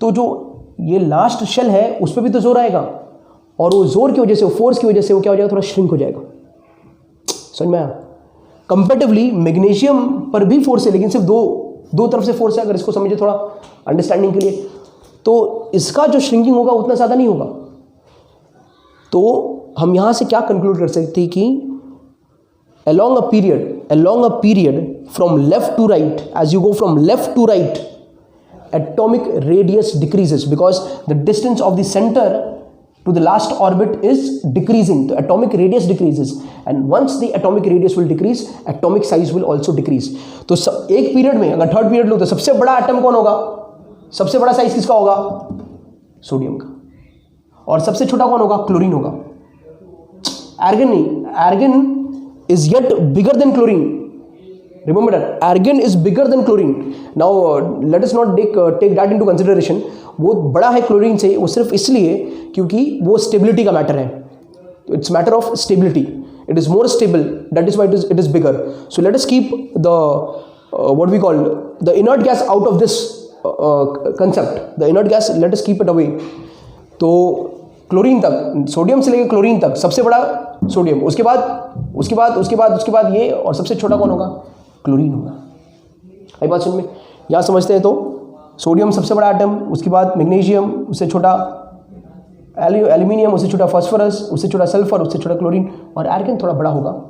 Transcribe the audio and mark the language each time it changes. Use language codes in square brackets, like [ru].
[hi] तो जो ये लास्ट शेल है उस पर भी तो जोर आएगा और वो जोर की वजह से, वो फोर्स की वजह से वो क्या हो जाएगा, थोड़ा श्रिंक हो जाएगा। समझ में आया? कंपेरेटिवली मैग्नीशियम पर भी फोर्स है लेकिन सिर्फ दो तरफ से फोर्स है, अगर इसको समझे थोड़ा अंडरस्टैंडिंग के लिए, तो इसका जो श्रिंकिंग होगा उतना ज़्यादा नहीं होगा। तो हम यहाँ से क्या कंक्लूड कर सकते हैं कि [en] along a period from left to right, as you go from left to right, atomic radius decreases because the distance of the center to the last orbit is decreasing. The atomic radius decreases, and once the atomic radius will decrease, atomic size will also decrease. [hi] तो एक period में अगर third period लो तो सबसे बड़ा atom कौन होगा, सबसे बड़ा साइज किसका होगा, सोडियम का, और सबसे छोटा कौन होगा, क्लोरीन होगा। आर्गन नहीं, [en] Argon is yet bigger than chlorine. Remember that argon is bigger than chlorine. Now let us not take that into consideration. [hi] वो बड़ा है क्लोरीन से, वो सिर्फ इसलिए क्योंकि वो स्टेबिलिटी का मैटर है। [en] It's matter of stability. It is more stable. That is why it is bigger. So let us keep the what we call the inert gas out of this concept. The inert gas, let us keep it away. [hi] तो chlorine तक, sodium से लेकर chlorine तक सबसे बड़ा sodium, उसके बाद ये, और सबसे छोटा कौन होगा, क्लोरीन होगा। आई बात समझ में? यहाँ समझते हैं तो सोडियम सबसे बड़ा एटम, उसके बाद मैग्नीशियम, उससे छोटा एल्यूमिनियम, उससे छोटा फास्फोरस, उससे छोटा सल्फर, उससे छोटा क्लोरीन, और आर्गन थोड़ा बड़ा होगा।